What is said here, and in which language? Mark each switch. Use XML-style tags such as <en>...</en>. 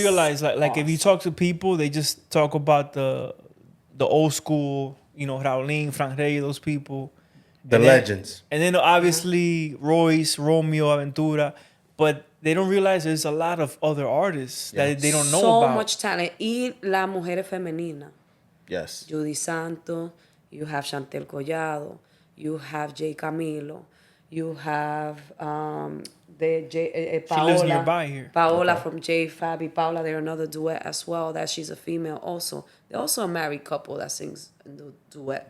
<en>realize like if you talk to people, they just talk about the old school, you know, Raulín, Frank Reyes, those people. The And then- legends. And then obviously Royce, Romeo, Aventura. But they don't realize there's a lot of other artists Yeah. that they don't know so about. much talent.</en> <es>Y las mujeres femeninas.</es> <en>Yes. Judy Santo, you have Chantel Collado, you have Jay Camilo, you have Paola. lives nearby here. Paola from J Fabi. Paola, they're another duet as well. That she's a female also. They're also a married couple that sings in the duet.</en>